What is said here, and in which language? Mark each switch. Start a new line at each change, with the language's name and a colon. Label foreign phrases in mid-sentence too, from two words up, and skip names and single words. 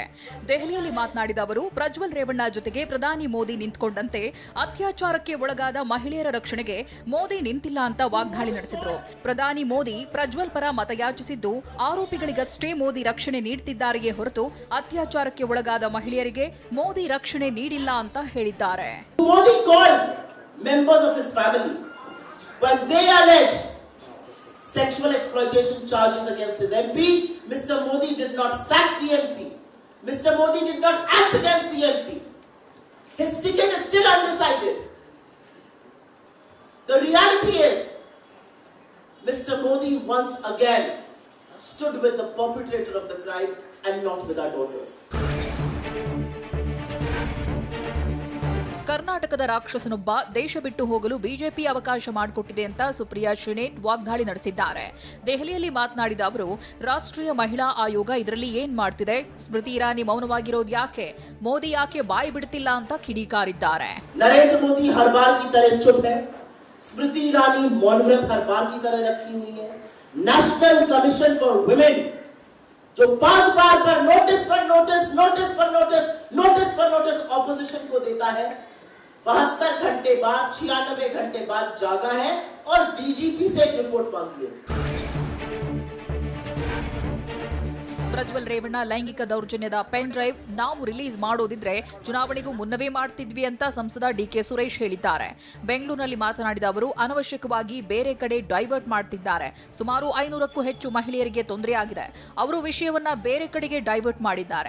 Kannada: ದೆಹಲಿಯಲ್ಲಿ ಮಾತನಾಡಿದ ಅವರು, ಪ್ರಜ್ವಲ್ ರೇವಣ್ಣ ಜೊತೆಗೆ ಪ್ರಧಾನಿ ಮೋದಿ ನಿಂತ್ಕೊಂಡಂತೆ ಅತ್ಯಾಚಾರಕ್ಕೆ ಒಳಗಾದ ಮಹಿಳೆಯರ ರಕ್ಷಣೆಗೆ ಮೋದಿ ನಿಂತಿಲ್ಲ ಅಂತ ವಾಗ್ದಾಳಿ ನಡೆಸಿದ್ರು. ಪ್ರಧಾನಿ ಮೋದಿ ಪ್ರಜ್ವಲ್ ಪರ ಮತಯಾಚಿಸಿದ್ದು ಆರೋಪಿಗಳಿಗಷ್ಟೇ ಮೋದಿ ರಕ್ಷಣೆ ನೀಡುತ್ತಿದ್ದಾರೆಯೇ ಹೊರತು ಅತ್ಯಾಚಾರಕ್ಕೆ ಒಳಗಾದ ಮಹಿಳೆಯರಿಗೆ ಮೋದಿ ರಕ್ಷಣೆ ನೀಡಿಲ್ಲ ಅಂತ ಹೇಳಿದ್ದಾರೆ.
English: When they alleged sexual exploitation charges against his MP, Mr. Modi did not sack the MP. Mr. Modi did not act against the MP. His ticket is still undecided. The reality is, Mr. Modi once again stood with the perpetrator of the crime and not with our daughters.
Kannada: ಕರ್ನಾಟಕದ ರಾಕ್ಷಸನೊಬ್ಬ ದೇಶ ಬಿಟ್ಟು ಹೋಗಲು ಬಿಜೆಪಿ ಅವಕಾಶ ಮಾಡಿಕೊಟ್ಟಿದೆ ಅಂತ ಸುಪ್ರಿಯಾ ಶ್ರೀನೇಠ್ ವಾಗ್ದಾಳಿ ನಡೆಸಿದ್ದಾರೆ. ದೆಹಲಿಯಲ್ಲಿ ಮಾತನಾಡಿದ ಅವರು, ರಾಷ್ಟ್ರೀಯ ಮಹಿಳಾ ಆಯೋಗ ಇದರಲ್ಲಿ ಏನ್ ಮಾಡ್ತಿದೆ? ಸ್ಮೃತಿ ಇರಾನಿ ಮೌನವಾಗಿರೋದು ಯಾಕೆ? ಮೋದಿ ಯಾಕೆ ಬಾಯಿ ಬಿಡ್ತಿಲ್ಲ ಅಂತ ಕಿಡಿಕಾರಿದ್ದಾರೆ.
Hindi: नरेंद्र मोदी हर बार की तरह चुप है, स्मृति ईरानी मौन व्रत हर बार की तरह रखी हुई है. ನ್ಯಾಷನಲ್ ಕಮಿಷನ್ ಫಾರ್ ವುಮೆನ್ जो 5 बार पर नोटिस ऑपोजिशन को देता है, 72 घंटे बाद 96 घंटे बाद जागा है और डीजीपी से एक रिपोर्ट मांगी है.
Kannada: ಪ್ರಜ್ವಲ್ ರೇವಣ್ಣ ಲೈಂಗಿಕ ದೌರ್ಜನ್ಯದ
English: pen drive
Kannada: ನಾವು ರಿಲೀಸ್ ಮಾಡೋದಿದ್ರೆ ಚುನಾವಣೆಗೂ ಮುನ್ನವೇ ಮಾಡ್ತಿದ್ವಿ ಅಂತ ಸಂಸದ ಡಿಕೆ ಸುರೇಶ್ ಹೇಳಿದ್ದಾರೆ. ಬೆಂಗಳೂರಿನಲ್ಲಿ ಮಾತನಾಡಿದ ಅವರು, ಅನವಶ್ಯಕವಾಗಿ ಬೇರೆ ಕಡೆ ಡೈವರ್ಟ್ ಮಾಡ್ತಿದ್ದಾರೆ. ಸುಮಾರು 500ಕ್ಕೂ ಹೆಚ್ಚು ಮಹಿಳೆಯರಿಗೆ ತೊಂದರೆ ಆಗಿದೆ. ಅವರು ವಿಷಯವನ್ನ ಬೇರೆ ಕಡೆಗೆ ಡೈವರ್ಟ್ ಮಾಡಿದ್ದಾರೆ.